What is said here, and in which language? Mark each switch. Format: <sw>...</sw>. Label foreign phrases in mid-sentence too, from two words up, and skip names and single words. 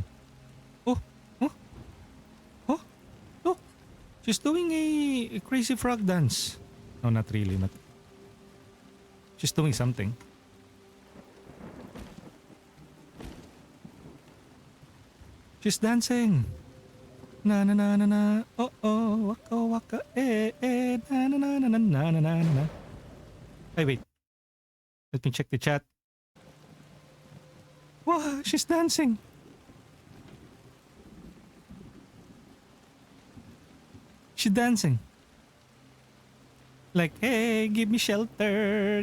<en>Oh, oh, oh, look. She's doing a crazy frog dance. No, not really. Not. She's doing something. She's dancing. Na na na na na. Oh oh, waka waka na na na na na na na na na. Hey, wait. Let me check the chat. Wow, she's dancing. She's dancing. Like, hey, give me shelter.</en>